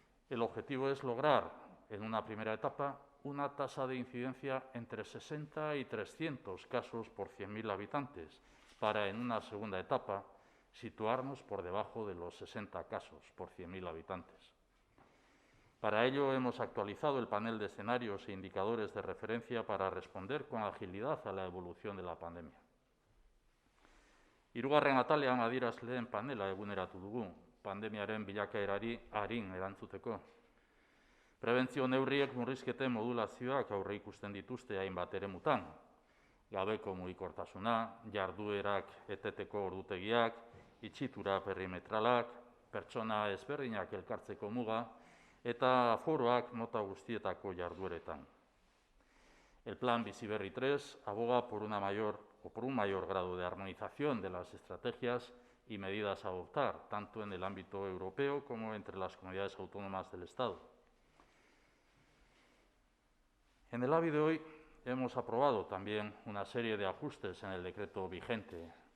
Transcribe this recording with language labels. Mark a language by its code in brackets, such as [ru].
[es] El objetivo es lograr, en una primera etapa, una tasa de incidencia entre 60 y 300 casos por 100.000 habitantes, para, en una segunda etapa, situarnos por debajo de los 60 casos por 100.000 habitantes. Para ello, hemos actualizado el panel de escenarios e indicadores de referencia para responder con agilidad a la evolución de la pandemia. [eu] Hirugarren atalean adierazleen panela eguneratu dugu, pandemiaren bilakaerari arin erantzuteko. Prebentzio neurriek murrizketen modulazioak aurreikusten dituzte hainbat eremutan. gabeko mugikortasuna, jarduerak eteteko ordutegiak, itxitura perimetralak, pertsona ezberdinak elkartzeko muga eta aforoak mota guztietako jardueretan. [es] El Plan Bizi Berri 3 aboga por un mayor grado de armonización de las estrategias y medidas a adoptar, tanto en el ámbito europeo como entre las comunidades autónomas del Estado. En el ABI de hoy hemos aprobado también una serie de ajustes en el decreto vigente.